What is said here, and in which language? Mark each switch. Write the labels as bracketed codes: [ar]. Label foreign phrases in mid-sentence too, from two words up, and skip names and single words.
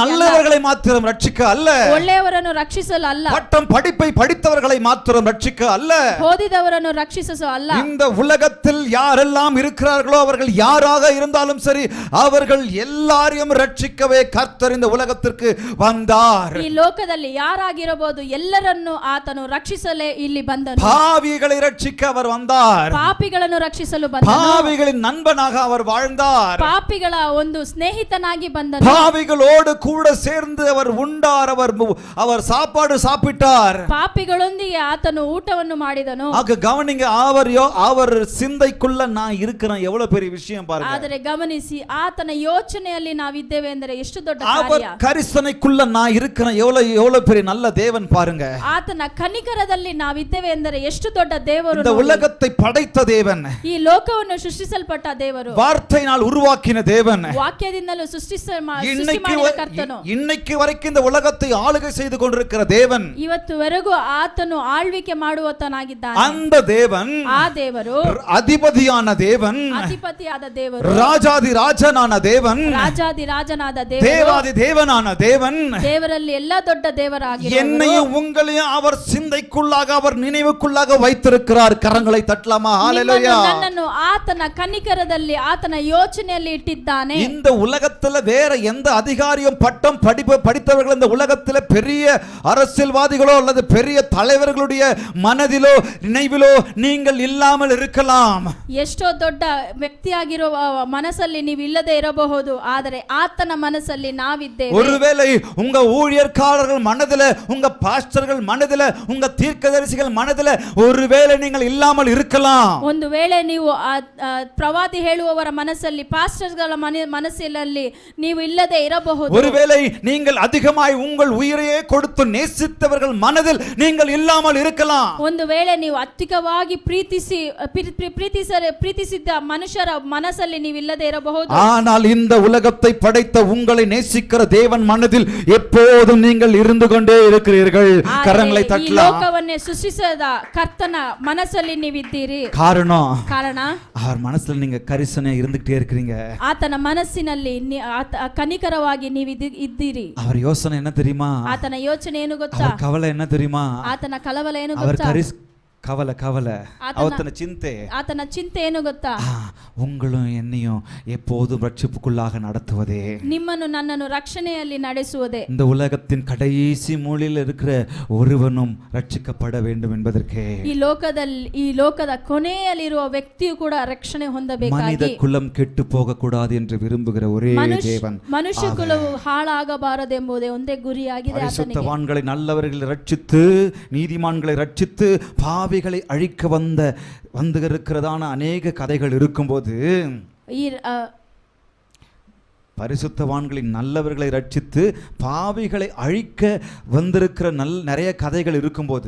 [ta] நல்லவர்களை மாத்திரம் ரட்சிக்க அல்ல, [kn] ಒಳ್ಳೆಯವರನ್ನು ರಕ್ಷಿಸಲು ಅಲ್ಲ, [ta] பட்டம் படிப்பை படித்தவர்களை மாத்திரம் ரட்சிக்க அல்ல, [kn] ಓದಿದವರನ್ನು ರಕ್ಷಿಸಲು ಅಲ್ಲ. [ta] இந்த உலகத்தில் யாரெல்லாம் இருக்கிறார்களோ அவர்கள் யாராக இருந்தாலும் சரி, அவர்கள் எல்லாரையும் ரட்சிக்கவே கர்த்தர் இந்த உலகத்திற்கு வந்தார். [kn] ಈ ಲೋಕದಲ್ಲಿ ಯಾರಾಗಿರಬಹುದು ಎಲ್ಲರನ್ನು ಆತನು ರಕ್ಷಿಸಲೇ ಇಲ್ಲಿ ಬಂದನು. [ta] பாவிகளை ரட்சிக்க அவர் வந்தார். [kn] ಪಾಪಿಗಳನ್ನು ರಕ್ಷಿಸಲು ಬಂದನು. [ta] பாவிகளின் நண்பனாக அவர் வாழ்ந்தார். [kn] ಪಾಪಿಗಳ ಒಂದು ಸ್ನೇಹಿತನಾಗಿ ಬಂದನು. [ta] பாவிகளோடு கூட சேர்ந்து அவர் உண்டார். அவர் சாப்பாடு சாப்பிட்டார். [kn] ಪಾಪಿಗಳೊಂದಿಗೆ ಆತನು ಊಟವನ್ನು ಮಾಡಿದನು. ಆಗ ಗಮನಿಂಗ, [ta] அவர் சிந்தைக்குள்ள நான் இருக்கிறேன், எவ்வளவு பெரிய விஷயம் பாருங்க. [kn] ಆದರೆ ಗಮನಿಸಿ, ಆತನ ಯೋಚನೆಯಲ್ಲಿ ನಾವಿದ್ದೇವೆ ಎಂದರೆ ಎಷ್ಟು ದೊಡ್ಡ [ta] அவர் [kn] ಕಾರ್ಯ. [ta] கரிசனைக்குள்ள நான் இருக்கிறேன், எவ்வளவு பெரிய நல்ல தேவன் பாருங்க. [kn] ಆತನ ಕನಿಕರದಲ್ಲಿ ನಾವಿದ್ದೇವೆ ಎಂದರೆ ಎಷ್ಟು ದೊಡ್ಡ ದೇವರು. [ta] இந்த உலகத்தை படைத்த தேவன், [kn] ಈ ಲೋಕವನ್ನು ಸೃಷ್ಟಿಸಲ್ಪಟ್ಟ ದೇವರು, [ta] வார்த்தையினால் உருவாக்கின தேவன், [kn] ವಾಕ್ಯದಿಂದಲೂ ಸೃಷ್ಟಿ ಮಾಡಿದ ಕರ್ತನು, [ta] இன்னைக்கு வரைக்கும் இந்த உலகத்தை ஆளுகை செய்து கொண்டிருக்கிற தேவன், [kn] ಇವತ್ತುವರೆಗೂ ಇದುವರೆಗೂ ಆತನು ಆಳ್ವಿಕೆ ಮಾಡುವತನಾಗಿದ್ದಾನೆ. [ta] அந்த தேவன், [kn] ಆ ದೇವರು [ta] அதிபதியான தேவன், [kn] ಅಧಿಪತಿಯಾದ ದೇವರು, [ta] ராஜாதி ராஜனான தேவன், [kn] ರಾಜಾದಿರಾಜನಾದ ದೇವರು, [ta] தேவாதி தேவனான தேவன், [kn] ದೇವರಲ್ಲಿ ಎಲ್ಲಾ ದೊಡ್ಡ ದೇವರಾಗಿರುವವರು, [ta] என்னையும் உங்களையும் அவர் சிந்தைக்குள்ளாக, அவர் நினைவுக்குள்ளாக வைத்திருக்கிறார். கரங்களை தட்டலாமா? ஹalleluya. [kn] ನನ್ನನ್ನು ಆತನ ಕನಿಕರದಲ್ಲಿ, ಆತನ ಯೋಚನೆಯಲ್ಲಿ ಇಟ್ಟಿದ್ದಾನೆ. [ta] இந்த உலகத்துல வேற எந்த அதிகாரியும் பட்டம் படித்தவர்கள் இந்த உலகத்துல பெரிய அரசியல்வாதிகளோ அல்லது பெரிய தலைவர்களுடைய மனதிலோ நினைவிலோ நீங்கள் இல்லாமல் இருக்கலாம். [kn] ಎಷ್ಟೋ ದೊಡ್ಡ ವ್ಯಕ್ತಿಯಾಗಿರುವ ಮನಸ್ಸಲ್ಲಿ ನೀವು ಇಲ್ಲದೆ ಇರಬಹುದು, ಆದರೆ ಆತನ ಮನಸ್ಸಲ್ಲಿ ನಾವಿದ್ದೇವೆ. [ta] ஒருவேளை உங்க ஊழியர்காரர்கள் மனதில, உங்க பாஸ்டர்கள் மனதில, உங்க தீர்க்கதரிசிகள் மனதில ஒருவேளை நீங்கள் இல்லாமல் இருக்கலாம். [kn] ಒಂದು ವೇಳೆ ನೀವು ಪ್ರವಾದಿ ಹೇಳುವವರ ಮನಸ್ಸಲ್ಲಿ, ಪಾಸ್ಟರ್ಗಳ ಮನಸ್ಸಿನಲ್ಲಿ ನೀವು ಇಲ್ಲದೆ ಇರಬಹುದು. [ta] ஒருவேளை நீங்கள் அதிகமாய் உங்கள் உயிரையே கொடுத்து நேசித்தவர்கள் மனதில் நீங்கள் இல்லாமல் இருக்கலாம். [kn] ಒಂದು ವೇಳೆ ನೀವು ಅಧಿಕವಾಗಿ ಪ್ರೀತಿಸಿದ್ದ ಮನುಷ್ಯರ ಮನಸ್ಸಲ್ಲಿ ನೀವು ಇಲ್ಲದೆ ಇರಬಹುದು. [ta] ஆனால் இந்த உலகத்தை படைத்த உங்களை நேசிக்கிற தேவன் மனதில் எப்போதும் நீங்கள் இருந்து கொண்டே இருக்கிறீர்கள். கரங்களை [kn] ಈ [ta] தட்டலாம். [kn] ಲೋಕವನ್ನೇ ಸೃಷ್ಟಿಸಿದ ಕರ್ತನ ಮನಸ್ಸಲ್ಲಿ ನೀವಿದ್ದೀರಿ. [ta] காரணம் அவர் மனசுல நீங்க கரிசனையா இருந்துகிட்டே இருக்கிறீங்க. [kn] ಆತನ ಮನಸ್ಸಿನಲ್ಲಿ ಕನಿಕರವಾಗಿ ನೀವು ಇದ್ದೀರಿ. [ta] அவர் யோசனை என்ன தெரியுமா? [kn] ಆತನ ಯೋಚನೆ ಏನು ಗೊತ್ತಾ? [ta] அவர் கவலை என்ன தெரியுமா? [kn] ಆತನ ಕಳವಳ ಏನು [ta] அவர் [kn] ಗೊತ್ತಾ? [ta] கவலை அவத்தன சிந்தை, [kn] ಆತನ ಚಿಂತೆ ಏನು ಗೊತ್ತಾ? [ta] உங்களும் என்னையும் எப்போதும் ரட்சிப்புக்குள்ளாக நடத்துவதே, [kn] ನಿಮ್ಮನ್ನು ನನ್ನನ್ನು ರಕ್ಷಣೆಯಲ್ಲಿ ನಡೆಸುವುದೇ. [ta] இந்த உலகத்தின் கடைசி மூலையில் இருக்கிற ஒருவனும் ரட்சிக்கப்பட வேண்டும் என்பதற்கே, [kn] ಈ ಲೋಕದ ಕೊನೆಯಲ್ಲಿರುವ ವ್ಯಕ್ತಿಯು ಕೂಡ ರಕ್ಷಣೆ ಹೊಂದಬೇಕಾಗಿ, [ta] மனித குலம் ಕೆಟ್ಟು போகக்கூடாது என்று விரும்புகிற ஒரே தேவன், [kn] ಮನುಷ್ಯ ಕುಲವು ಹಾಳಾಗಬಾರದೆಂಬುದೇ ಒಂದೇ ಗುರಿಯಾಗಿದೆ ಆತನಿಗೆ. [ta] பரிசுத்தவான்களை நல்லவர்களை ரட்சித்து, நீதிமான்களை ரட்சித்து, பாவிகளை அழிக்க வந்திருக்கிறதான அநேக கதைகள் இருக்கும்போது, பரிசுத்தவான்களின் நல்லவர்களை ரட்சித்து பாவிகளை அழிக்க வந்திருக்கிற நிறைய கதைகள் இருக்கும்போது,